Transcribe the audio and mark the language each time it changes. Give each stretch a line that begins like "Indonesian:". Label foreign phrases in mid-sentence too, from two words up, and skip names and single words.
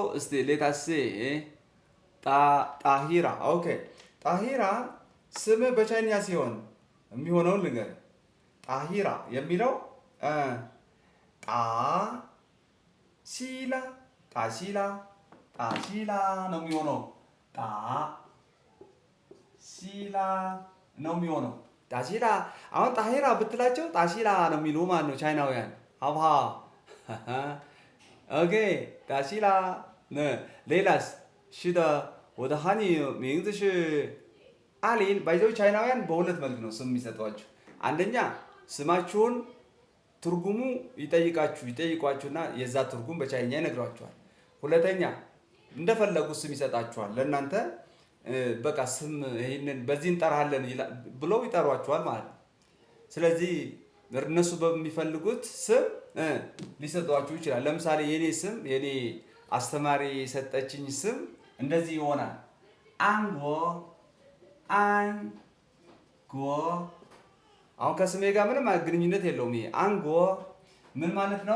Amharic: እስቲ ሌታስ ጣሂራ ኦኬ። ጣሂራ ስም በቻይንኛ ሲሆን የሚሆነውን ልንገር። ጣሂራ የሚለው ጣሲላ ነው የሚሆነው። ጣሲላ ነው የሚሆነው። ጣሲላ አሁን ጣሂራ ብትላቸው ጣሲላ ነው የሚሉ ማለት ነው ቻይናውያን። ሀብሀ ኦኬ ጣሲላ ሌላስ
Chinese: 是的我的汉语名字是
Amharic: አሊን ባይዘው ቻይናውያን በሁለት መልክ ነው ስም የሚሰጧችሁ። አንደኛ ስማችሁን ትርጉሙ ይጠይቋችሁና የዛ ትርጉም በቻይኛ ይነግሯችኋል። ሁለተኛ እንደፈለጉ ስም ይሰጣችኋል። ለእናንተ በቃ ስም ይሄንን በዚህ እንጠራለን ብለው ይጠሯችኋል ማለት ነው። ስለዚህ እነሱ በሚፈልጉት ስም ሊሰጧችሁ ይችላል። ለምሳሌ የኔ ስም የኔ አስተማሪ የሰጠችኝ ስም እንደዚህ ይሆናል። አንጎ አሁን ከስሜ ጋር ምንም ግንኙነት የለውም። ይሄ አንጎ ምን ማለት ነው?